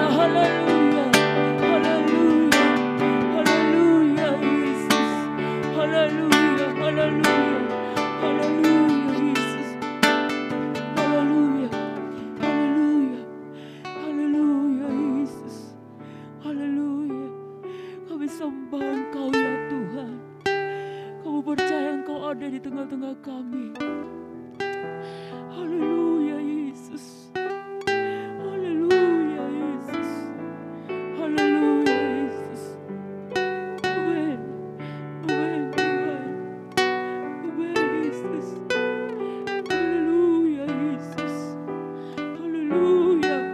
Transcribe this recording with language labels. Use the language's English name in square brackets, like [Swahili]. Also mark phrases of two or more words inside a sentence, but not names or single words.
[Indonesian] Haleluya. Haleluya. Haleluya Yesus. Haleluya. Haleluya. Haleluya Yesus. Haleluya. Haleluya. Haleluya Yesus. Haleluya. Kami sembah Engkau ya Tuhan. Kami percaya Engkau ada di tengah-tengah kami. Haleluya Yesus. Haleluya Yesus. Haleluya Yesus. Amen. Amen Tuhan. Amen Yesus. Haleluya Yesus. Haleluya.